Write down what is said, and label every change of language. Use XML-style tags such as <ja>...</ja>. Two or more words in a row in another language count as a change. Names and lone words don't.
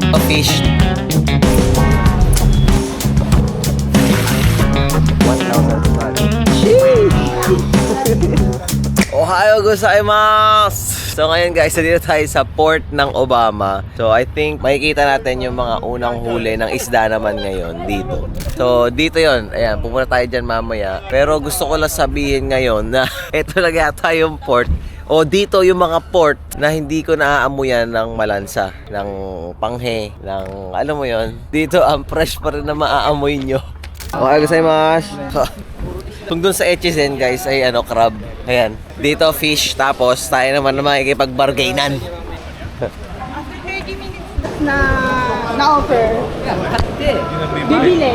<en>fish. 1,000.</en> <ja>おはようございます!</ja> <tl>So ngayon guys, dito tayo sa port ng Obama.</tl> <en>So I think</en> <tl>makikita natin yung mga unang huli ng isda naman ngayon dito. So dito yon, ayan, pupunta tayo dyan mamaya. Pero gusto ko lang sabihin ngayon na ito lang yata yung port. O dito yung mga port na hindi ko naaamuyan ng malansa, ng panghe, ng alam mo yon. Dito ang fresh pa rin na maaamoy nyo.</tl> <ja>おはようございます!</ja> <tl>Kung dun sa HSN guys ay ano, crab. Ayan. Dito fish, tapos tayo naman na makikipag-bargainan. na offer. Bibili.</tl>